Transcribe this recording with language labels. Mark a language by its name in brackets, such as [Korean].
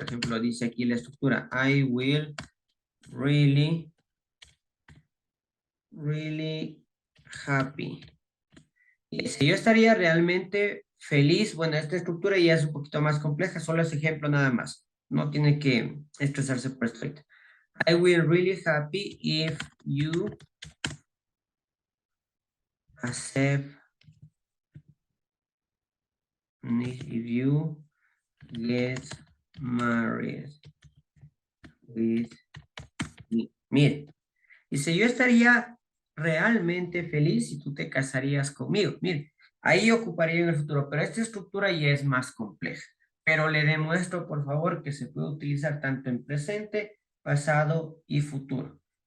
[Spanish] Por ejemplo, dice aquí la estructura, [English] I will really, really happy. [Spanish] Y si yo estaría realmente feliz, bueno, esta estructura ya es un poquito más compleja, solo es ejemplo nada más. No tiene que expresarse por esto ahorita. [English] I will really happy if you accept, if you get married with me. [Spanish] Mire, dice, yo estaría realmente feliz si tú te casarías conmigo. Mire, ahí ocuparía en el futuro, pero esta estructura ya es más compleja. Pero le demuestro, por favor, que se puede utilizar tanto en presente, pasado y futuro.